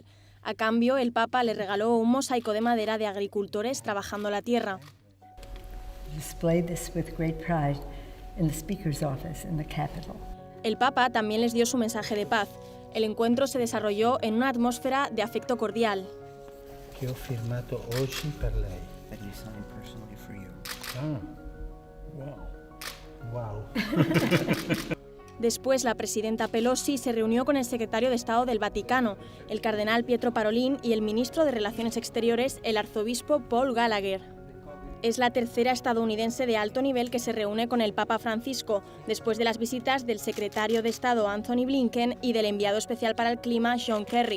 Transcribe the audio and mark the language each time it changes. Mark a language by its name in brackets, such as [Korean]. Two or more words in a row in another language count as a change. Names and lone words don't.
[Spanish] A cambio, el Papa le regaló un mosaico de madera de agricultores trabajando la tierra. El Papa también les dio su mensaje de paz. El encuentro se desarrolló en una atmósfera de afecto cordial. [Italian] Che ho firmato oggi per lei. [English] That you signed personally for you. Wow. [Spanish] Después, la presidenta Pelosi se reunió con el secretario de Estado del Vaticano, el cardenal Pietro Parolin, y el ministro de Relaciones Exteriores, el arzobispo Paul Gallagher. Es la tercera estadounidense de alto nivel que se reúne con el Papa Francisco, después de las visitas del secretario de Estado Anthony Blinken y del enviado especial para el clima John Kerry.